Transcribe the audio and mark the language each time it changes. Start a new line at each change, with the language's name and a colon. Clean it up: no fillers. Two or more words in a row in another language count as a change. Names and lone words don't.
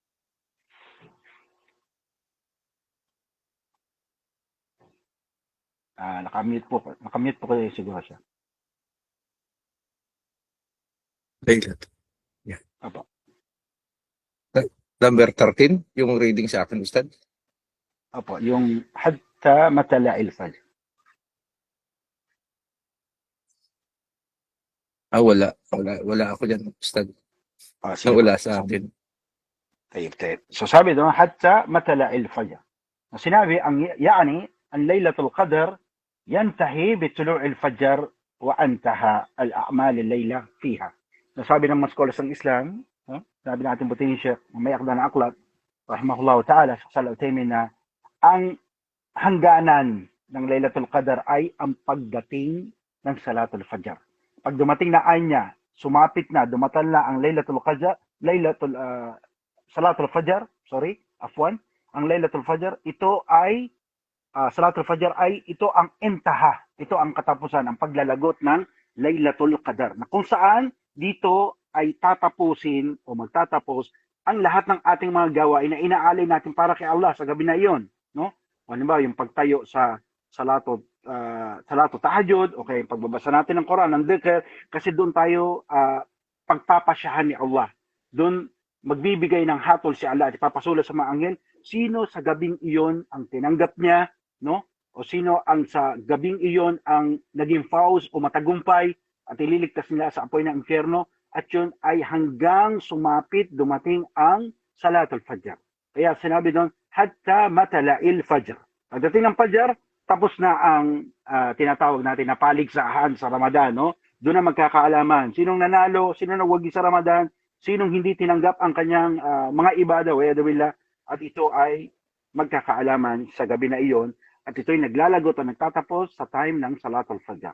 Filipino: Nakamute po kayo siguro siya.
English: Laylat. Yeah.
Filipino: Apo. Number 13, yung reading sa akin, Ustad. Apo, yung
Arabic: حتى مطلع الفجر.
Filipino: Wala ako dyan, Ustad. Wala sa akin. Tayyib. So sabi doon,
Arabic: حتى مطلع الفجر.
Filipino: Sinabi, ang
Arabic: Laylatul Qadr ينتهي بطلوع الفجر وانتهى الأعمال الليلة فيها.
Filipino: Nasabi ng mga scholars ng Islam, sabi natin buti ni Sheikh Mamayakda na Aklat,
Arabic: رحمه الله تعالى, Sheikh Salih Uthaymeen,
Filipino: na ang hangganan ng Laylatul Qadar ay ang pagdating ng Salatul Fajr. Pag dumating na anya, sumapit na, dumatal na ang Laylatul Qadar, Salatul Fajr, ang Laylatul Fajr, ito ay Salatul Fajr ay ito ang intaha, ito ang katapusan, ang paglalagot ng Laylatul Qadar, na kung saan dito ay tatapusin o magtatapos ang lahat ng ating mga gawain na inaalay natin para kay Allah sa gabi na iyon, no? Halimbawa, yung pagtayo sa
Arabic: صلاة التهجد,
Filipino: okay, pagbabasa natin ng Quran, ng dhikr, kasi doon tayo pagpapasyahan ni Allah. Doon magbibigay ng hatol si Allah at ipapasulat sa mga anghel sino sa gabing iyon ang tinanggap niya, no? O sino ang sa gabing iyon ang naging faus o matagumpay at ililigtas nila sa apoy ng impyerno, at yun ay hanggang sumapit dumating ang Salatul Fajr. Kaya sinabi doon,
Arabic: حتى مطلع الفجر.
Filipino: Pagdating ng Fajr, tapos na ang tinatawag natin na paligsahan sa Ramadan, no? Doon na magkakaalaman sinong nanalo, sinong nagwagi sa Ramadan, sinong hindi tinanggap ang kanyang mga ibadah, at ito ay magkakaalaman sa gabi na iyon, at ito ay naglalagot o nagtatapos sa time ng Salatul Fajr.